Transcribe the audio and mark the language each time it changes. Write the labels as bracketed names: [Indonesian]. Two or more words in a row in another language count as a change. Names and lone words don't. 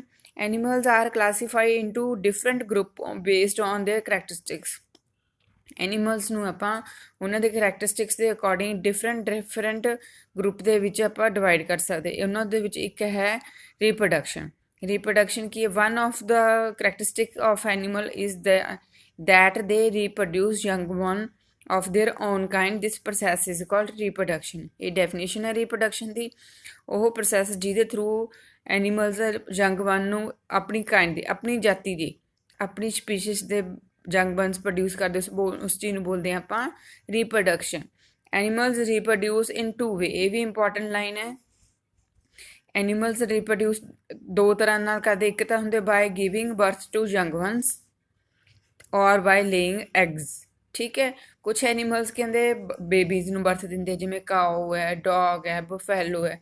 [English] Animals are classified into different group based on their characteristics. [Punjabi] ਐਨੀਮਲਸ ਨੂੰ ਆਪਾਂ ਉਹਨਾਂ ਦੇ ਕਰੈਕਟਰਿਸਟਿਕਸ ਦੇ ਅਕੋਰਡਿੰਗ [English] different group [Punjabi] ਦੇ ਵਿੱਚ ਆਪਾਂ ਡਿਵਾਈਡ ਕਰ ਸਕਦੇ। ਉਹਨਾਂ ਦੇ ਵਿੱਚ ਇੱਕ ਹੈ ਰੀਪਰੋਡਕਸ਼ਨ। [English] Reproduction की one of the characteristic of animal is that they reproduce young one of their own kind. This process is called reproduction. [Punjabi] ਇਹ definition ਹੈ reproduction ਦੀ। ਉਹ process ਜਿਹਦੇ [English] through animals young one [Punjabi] ਨੂੰ ਆਪਣੀ kind ਦੇ, ਆਪਣੀ ਜਾਤੀ ਦੇ, ਆਪਣੀ species ਦੇ [English] young ones produce [Punjabi] ਕਰਦੇ, ਉਸ ਚੀਜ਼ ਨੂੰ ਬੋਲਦੇ ਹਾਂ ਆਪਾਂ reproduction. [English] Animals reproduce in two way. [Punjabi] ਇਹ ਵੀ [English] important line [Punjabi] ਹੈ। [English] animals reproduce [Punjabi] ਦੋ ਤਰ੍ਹਾਂ ਨਾਲ ਕਰਦੇ। ਇੱਕ ਤਾਂ ਹੁੰਦੇ [English] by giving birth to young ones or by laying eggs. [Punjabi] ਠੀਕ ਹੈ। ਕੁਛ ਐਨੀਮਲਸ ਕਹਿੰਦੇ ਬੇਬੀਜ਼ ਨੂੰ ਬਰਥ ਦਿੰਦੇ, ਜਿਵੇਂ ਕਾਓ ਹੈ, ਡੌਗ ਹੈ, ਬਫੈਲੋ ਹੈ।